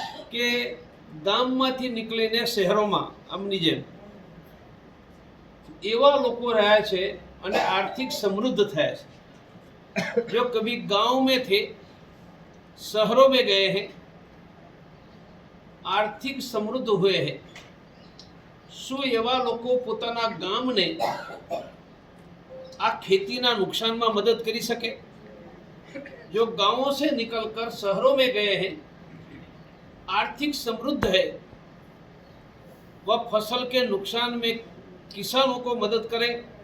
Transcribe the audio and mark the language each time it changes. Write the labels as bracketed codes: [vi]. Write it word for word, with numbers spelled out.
[gu] કે ગામમાંથી નીકળીને શહેરોમાં આમની જેમ એવા લોકો રહ્યા છે અને આર્થિક સમૃદ્ધ થયા છે [hi] જો કભી ગાँव में थे शहरों में गए हैं, आर्थिक समृद्ध हुए हैं। [gu] શું એવા લોકો પોતાના ગામને આ ખેતીના નુકસાનમાં મદદ કરી શકે? [hi] जो गांवों से निकलकर शहरों में गए हैं, आर्थिक समृद्ध है, वह फसल के नुकसान में किसानों को मदद करें।